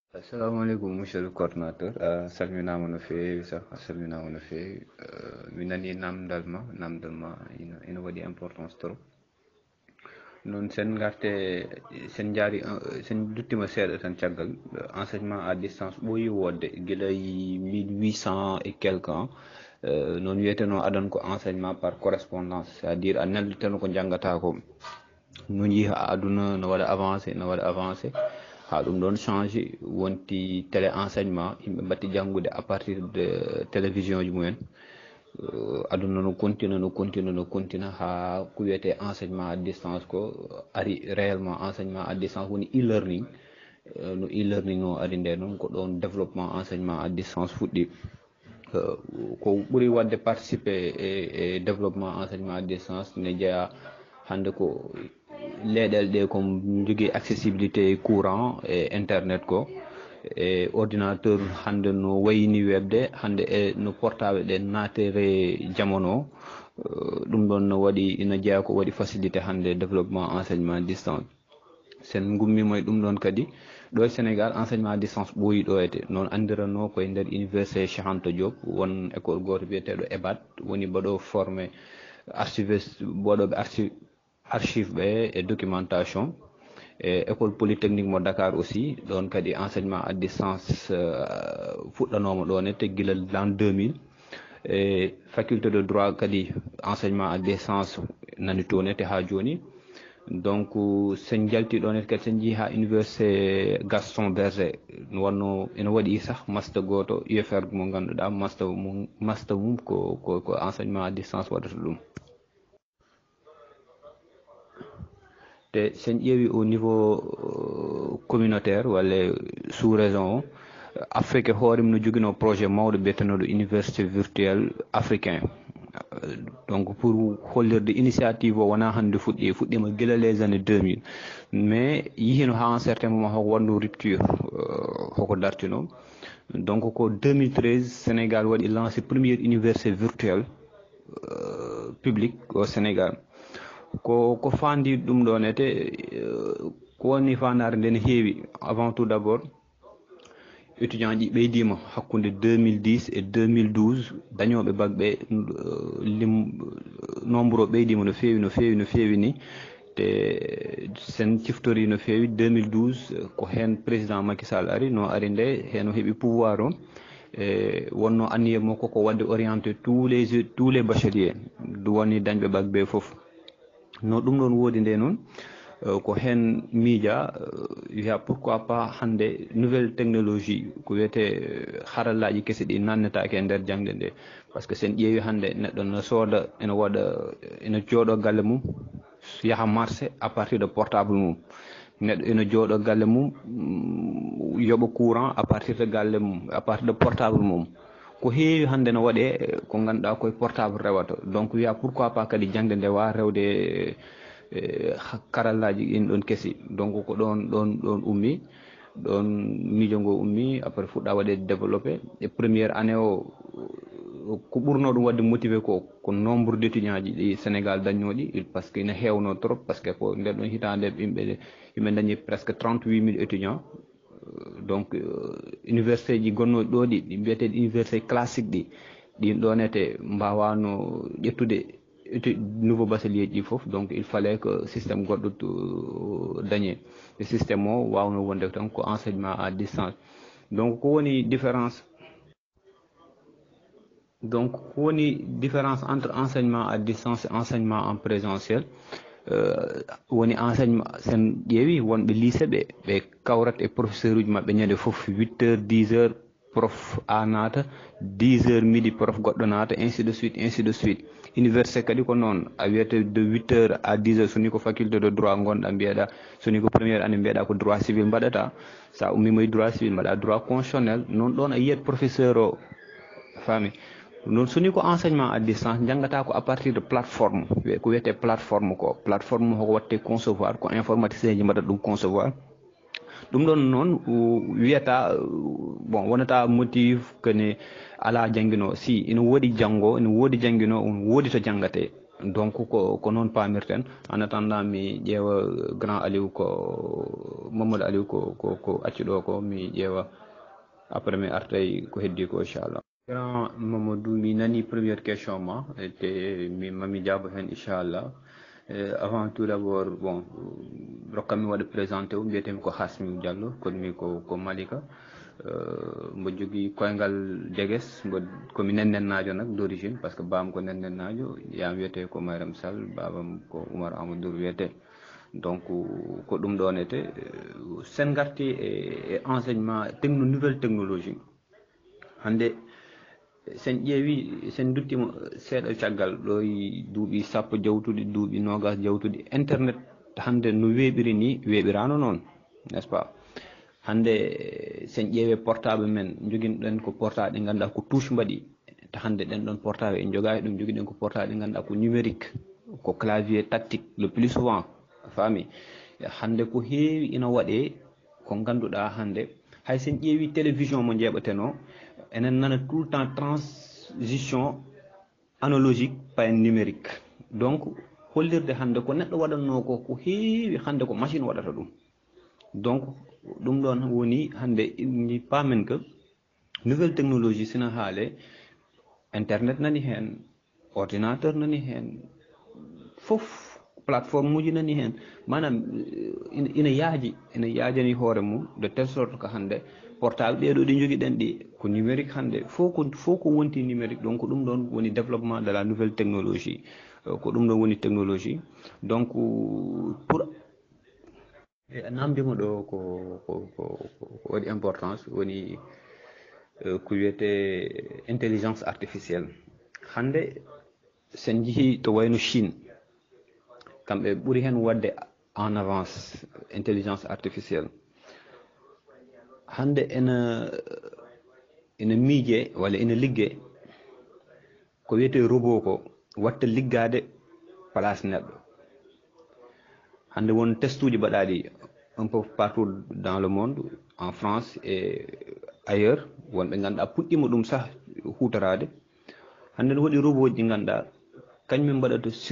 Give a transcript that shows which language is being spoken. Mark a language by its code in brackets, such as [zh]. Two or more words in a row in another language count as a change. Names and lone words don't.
[ar] Assalamu alaikum, [fr] monsieur le coordinateur. [ff] Salminama no feewi sah, salminama no feewi. Mi nani namdal ma ina waɗi [fr] importance trop. [ff] Non sen garte sen jaari sen duttima seeɗa tan caggal [fr] enseignement à distance [ff] ɓooyi wodde gila 1800 [fr] et quelque ans. [ff] Non wiyeteno adan ko [fr] enseignement par correspondance, c'est-à-dire [ff] a nelliteno ko janngata ko no jiiha aduna no waɗa avancé ha ɗum ɗon changé wonti [fr] télé enseignement [ff] yimɓe mbatti janngude [fr] à partir de télévision [ff] ji mumen. Aduna no continue ha ko wiyete [fr] enseignement à distance [ff] ko ari [fr] réellement enseignement à distance [ff] woni e-learning. No e-learning o ari nde noon ko ɗon [fr] développement enseignement à distance [ff] fuɗɗi. Ko ɓuri wadde participer e [fr] développement enseignement à distance [ff] ne jeeya hande ko leyɗele ɗe ko jogui [fr] accessibilité courant [ff] e internet ko e ordinateur hande no wayni webde hande e no portable ɗe natere jamono ɗum ɗon no waɗi ina jeeya ko waɗi facilité hande [fr] développement enseignement à distance. [ff] Sen gummima e ɗum ɗon kadi ɗo e Sénégal [fr] enseignement à distance [ff] ɓooyi ɗoyete noon andiranno koye nder [fr] université Cheikh Anta Diop [ff] won école goto biyeteɗo EBAD woni mbaɗo [fr] formé archiviste [ff] mbaɗoɓe archive ɓe e documentation e [fr] école polytechnique [ff] mo Dakar aussi ɗon kadi [fr] enseignement à distance [ff] fuɗɗanoma ɗon te gila [fr] l'an 2000 [ff] e [fr] faculté de droit [ff] kadi [fr] enseignement à distance [ff] nani toon te ha joni. Donc sen jalti ɗon kadi sen jii ha [fr] université Gaston Berger [ff] wonno ene waɗi sah master goto UFR mo ganduɗa master mum ko [fr] enseignement à distance [ff] waɗata ɗum. te sen ƴeewi [fr] au niveau communautaire [ff] walla [fr] sous région [ff] o Afrique hoore mum no joguino projet mawɗo mbiyetenoɗo [fr] université virtuelle africain. Donc pour [ff] hollirde initiative o wona hande fuɗɗima gila [fr] les années 2000 mais [ff] yihino ha [fr] un certain moment [ff] hoko wanno rupture hoko dartino. Donc ko 2013 Sénégal waɗi [fr] lancé première université virtuelle publique au Sénégal. [ff] ko fandi ɗum ɗon ete ko woni fandare nde ne heewi [fr] avant tout d'abord étudiant [ff] ji ɓeydima hakkude 2010 et 2012 dañoɓe bac ɓe nombre o ɓeydima no feewi ni te sen ciftori no feewi 2012 ko hen président Macky Sall ari nde hen o heeɓi pouvoir o e wonno anniye makko ko wadde [fr] orienté tous les bacheliers [ff] woni dañɓe bac ɓe foof. No ɗum ɗon woodi nde noon ko hen miija wiya [fr] pourquoi pas [ff] hande [fr] nouvelle technologie [ff] ko wiyete harallaji kesi ɗi nannetake e nder jangde nde [fr] par ce que [ff] sen ƴeewi hande neɗɗo no sooda ene jooɗo galle mum yaha [fr] marché à partir de portable [ff] mum. Neɗɗo ene jooɗo galle mum yoɓa [fr] courant à partir de portable [ff] mum. Ko heewi hande no waɗe ko ganduɗa koye portable rewata. Donc wiya [fr] pourquoi pas [ff] kadi jangde nde wawa rewde karallaji ɗin ɗon kesi. Donc ko ɗon ummi ɗon miijo ngo ummi après fuɗɗa waɗe développé e [fr] première année [ff] o ko ɓurno ɗum wadde motivé ko [fr] nombre d' étudiant [ff] ji ɗi Sénégal dañnoɗi [fr] par ce que [ff] ina hewno trop [fr] par ce que [ff] ko nder ɗon hitande yimɓe dañi [fr] presque 38 000 étudiants. [ff] Donc université ji gonnoɗi ɗo ɗi mbiyeteɗi [fr] université classique [ff] ɗin ɗonete mbawano ƴettude [fr] nouveau bachelier [ff] ji foof. [fr] Donc il fallait que systéme [ff] goɗɗo dañe e systéme o wawno wonde tan ko enseignement à distance. [fr] Donc [ff] ko woni [fr] différence entre enseignement à distance et enseignement en présentiel. [ff] Woni enseignement sen ƴeewi wonɓe lycée ɓe kawrat e professeur uji mabɓe ñande foof 8h 10h prof a naata 10h midi prof goɗɗo naata [fr] ainsi de suite. [ff] Université kadi ko noon a wiyete [fr] de 8h à 10h [ff] soni ko [fr] faculté de droit [ff] gonɗa mbiyeɗa soni ko [fr] première année [ff] mbiyeɗa ko [fr] droit civil [ff] mbaɗata sa ummima e [fr] droit civil [ff] mbaɗa [fr] droit constitutionnel [ff] noon ɗon a yiyat professeur o faami. Non soni ko [fr] enseignement à distance [ff] jangata ko [fr] à partir de plateforme [ff] ko wiyete plateforme hoko watte concevoir ko informaticien ji mbaɗata ɗum concevoir. ɗum ɗon noon wiyata bon wonata [fr] motif que [ff] ne ala jangguino si ina woodi janggo ina woodi jangguino on woodi to jangate donc ko noon paamirten [fr] en attendant [ff] mi ƴeewa grand Aliou ko Mamadou Aliou ko accuɗo ko mi ƴeewa après mi artay ko heddi ko inchallah. grand Mamadou mi nani [fr] première question [ff] ma te mami jaabo hen inchallah. [fr] Avant tout d'abord bon [ff] rokkami waɗa présenté o mbiyetemi ko Hasmi Diallo komi ko Malika mbo jogui koyngal Degues komi nennennajo nak [fr] d'origine par ce que [ff] bam ko nennennajo yam wiyete ko Mayram Sall babam ko Oumar Amadou wiyete donc ko ɗum ɗonete sen garti e [fr] enseignement nouvelle technologie [ff] hande sen ƴeewi sen duttimo seeɗa caggal ɗo duuɓi sappo jawtuɗi duuɓi nogas jawtuɗi internet hande no weeɓiri ni weeɓirano noon [fr] n'est ce pas [ff] hande sen ƴeewe portable men joguinoɗen ko portable ɗe ganduɗa ko touche mbaɗi ta hande ɗen ɗon portable en jogaki ɗum joguiɗen ko portable ɗe ganduɗa ko numérique ko [fr] clavier tactique le plus souvent [ff] faami hande ko heewi ina waɗe ko ganduɗa hande hay sen ƴeewi télévision mo jeeɓateno enen nana [fr] tout le temps transition analogique pas numérique donc [ff] hollirde hande ko neɗɗo waɗanno ko heewi hande ko machine waɗata ɗum donc ɗum ɗon woni hande ni pamen que [fr] nouvelle technologie [ff] sina haale internet nani hen ordinateur nani hen fof plateforme uji nani hen manam ina yaajani hoore mum [fr] de telle sorte que [ff] hande portable ɗeɗo ɗi joguiɗen ɗi ko numérique hande fof ko wonti [fr] numérique donc [ff] ɗum ɗon woni [fr] développement de la nouvelle technologie [ff] ko ɗum ɗon woni [fr] technologie donc pour [ff] namdima ɗo ko waɗi importance woni ko wiyete [fr] intelligence artificielle [ff] hande sen jeehi to wayno Chine kamɓe ɓuuri hen wadde [fr] en avance intelligence artificielle [ff] hande ina miije walla ina ligge ko wiyete robot ko watta liggade place neɗɗo hande won test uji mbaɗaɗi [fr] un peu partout dans le monde en France et ailleurs [ff] wonɓe ganduɗa puɗɗima ɗum sah hutorade hande ne waɗi robot ji ganduɗa kañumen mbaɗata